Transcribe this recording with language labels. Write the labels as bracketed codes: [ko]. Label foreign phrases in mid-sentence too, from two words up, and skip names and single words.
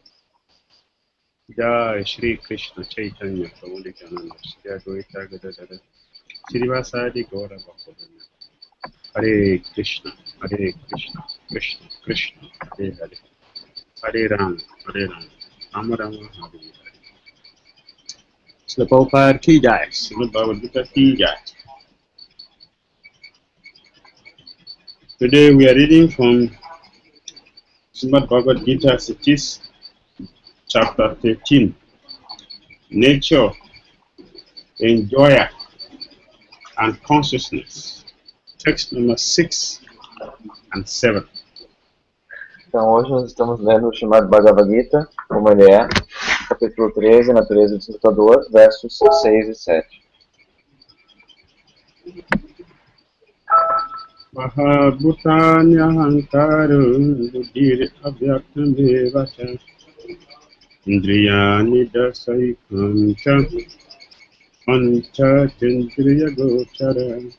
[sa] Jai Shri Krishna Chaitanya Prabhu Nityananda Shri Advaita Gadadara Srivasadi Gaura Bhaktivinoda Hare Krishna Krishna Krishna Hare Hare Hare Rama Rama Rama Hare Hare Srila Prabhupada Ki Jai Srimad Bhagavad Gita Ki Jai. [en] Today we are reading from Srimad Bhagavad Gita Cities Chapter 13, Nature, Enjoyer, and Consciousness. Text number 6 and 7. [pt] Então hoje nós estamos lendo o chamado Bhagavad Gita, como ele é, capítulo 13, Natureza do Despertador, versos 6 e 7. [sa] Mahabhutanya Hankaru Buddhir Abhyaktam Devata Indriyani Dasaikam Cha Pancha Tindriya Gochara